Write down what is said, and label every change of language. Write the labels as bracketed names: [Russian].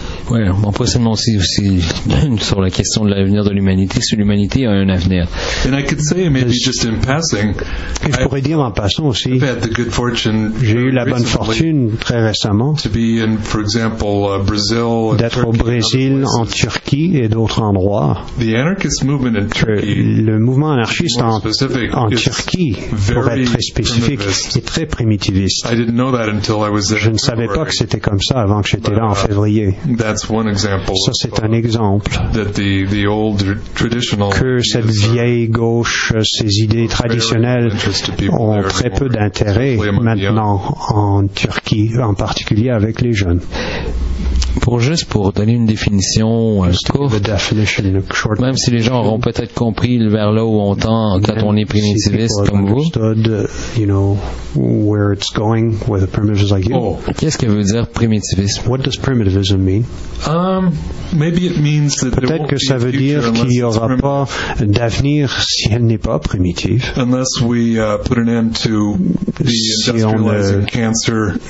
[French] Oui, on peut seulement aussi sur la question de l'avenir de l'humanité, si l'humanité a un avenir. [English] And I could say maybe just in passing, [French] et je pourrais dire en passant aussi, [English] I've had the good fortune, [French] j'ai eu la bonne fortune très récemment [English] to be in, for example, Brazil, [French] d'être au Brésil, en Turquie et d'autres endroits. [English] The anarchist movement in Turkey, [French] le mouvement anarchiste en Turquie, pour être très spécifique, est très primitiviste. [English] I didn't know that until I was there. [French] Je ne savais pas que c'était comme ça avant que j'étais là en février. [English] That's one example. [French] Ça, c'est un exemple [English] that the old traditional [French] que cette vieille gauche, ces idées traditionnelles ont très peu d'intérêt maintenant en Turquie, en particulier avec les jeunes. Pour donner une définition courte, même si les gens auront peut-être compris vers là où on tend quand on est primitiviste comme vous, [English] you know, where it's going, where the primitives like you. [French] Qu'est-ce que veut dire primitivisme? [English] What does primitivism mean? Maybe it means that [French] peut-être [English] there [French] que ça veut dire qu'il n'y aura pas d'avenir si elle n'est pas primitive. [English] Unless we put an end to the industrializing cancer.